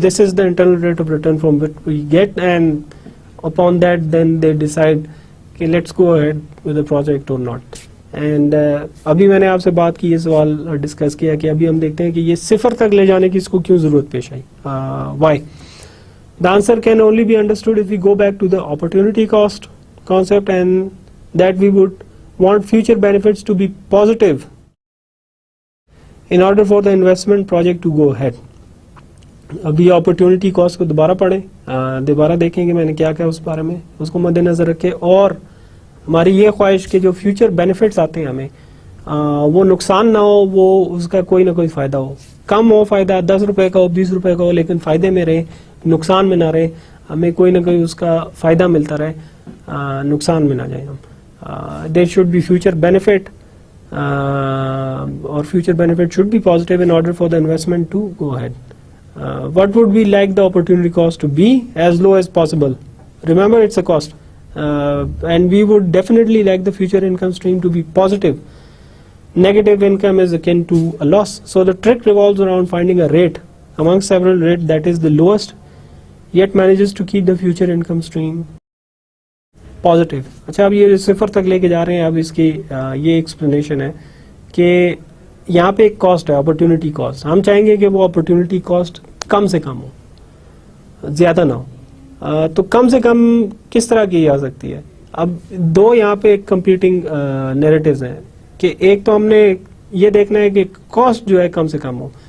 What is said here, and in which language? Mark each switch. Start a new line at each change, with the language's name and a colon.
English: This is the internal rate of return from which we get, and upon that then they decide کہ let's go ahead with the project or not.
Urdu: And ابھی میں نے آپ سے بات کی, یہ سوال ڈسکس کیا کہ ابھی ہم دیکھتے ہیں کہ یہ صفر تک لے جانے کی اس کو کیوں ضرورت پیش آئی.
English: Why? The answer can only be understood if we go back to the opportunity cost concept and that we would want future benefits to be positive in order for the investment project to go ahead.
Urdu: ابھی opportunity cost کو دوبارہ پڑھیں, دوبارہ دیکھیں کہ میں نے کیا کہا اس بارے میں, اس کو مد نظر رکھیں, اور ہماری یہ خواہش کہ جو فیوچر بینیفٹس آتے ہیں ہمیں وہ نقصان نہ ہو, وہ اس کا کوئی نہ کوئی فائدہ ہو, کم ہو فائدہ, 10 روپے کا ہو, 20 روپے کا ہو, لیکن فائدے میں رہے, نقصان میں نہ رہے, ہمیں کوئی نہ کوئی اس کا فائدہ ملتا رہے, نقصان میں نہ جائیں ہم.
English: There should be future benefit or future benefit should be positive in order for the investment to go ahead. What would we like the opportunity cost to be? As low as possible. Remember, it's a cost, and we would definitely like the future income stream to be positive. Negative income is akin to a loss. So the trick revolves around finding a rate among several rates that is the lowest yet manages to keep the future income stream positive.
Urdu: اچھا, اب یہ صفر تک لے کے جا رہے ہیں, اب اس کی یہ ایکسپلینیشن ہے کہ یہاں پہ ایک کاسٹ ہے, اپرچونٹی کاسٹ. ہم چاہیں گے کہ وہ اپرچونٹی کاسٹ کم سے کم ہو, زیادہ نہ ہو. تو کم سے کم کس طرح کی جا سکتی ہے؟ اب دو یہاں پہ کمپیٹنگ نیریٹیوز ہیں کہ ایک تو ہم نے یہ دیکھنا ہے کہ کاسٹ جو ہے کم سے کم ہو.